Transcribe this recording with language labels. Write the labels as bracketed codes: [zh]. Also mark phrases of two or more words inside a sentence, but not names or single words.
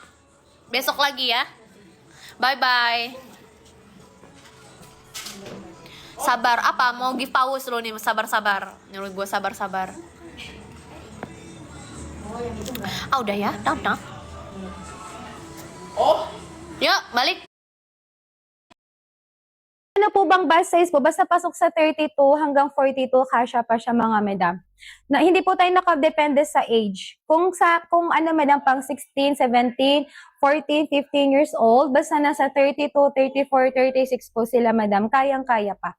[id] Besok lagi ya. Bye. Sabar apa? Mau [en] give pause [id] lo nih, sabar. Nyuruh gue sabar. Udah ya, dah. Oh, Yuk, balik. [tl] Ano po bang bus size po? Basta pasok sa 32 hanggang 42, kasya pa siya mga madam. Na, hindi po tayo nakadepende sa age. Kung ano madam, pang 16, 17, 14, 15 [en] years old, [tl] basta nasa 32, 34, 36 po sila madam, kayang-kaya pa.